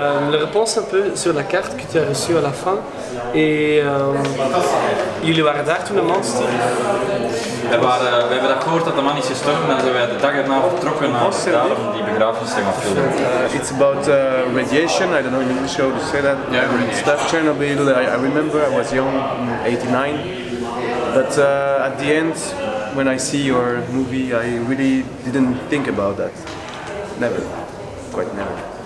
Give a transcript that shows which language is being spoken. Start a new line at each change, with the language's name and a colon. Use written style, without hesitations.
French: La réponse un peu sur la carte que tu as reçue à la fin. Et
Dutch: jullie waren daar toen de man stierf? We hebben dat gehoord dat de man is gestorven en dan zijn wij de dag erna vertrokken naar Australië om die begrafenis te gaan filmen.
English: It's about radiation, I don't know in English how to say that. Yeah, stuff Chernobyl, I remember I was young, 89. But at the end, when I see your movie, I really didn't think about that. Never. Quite never.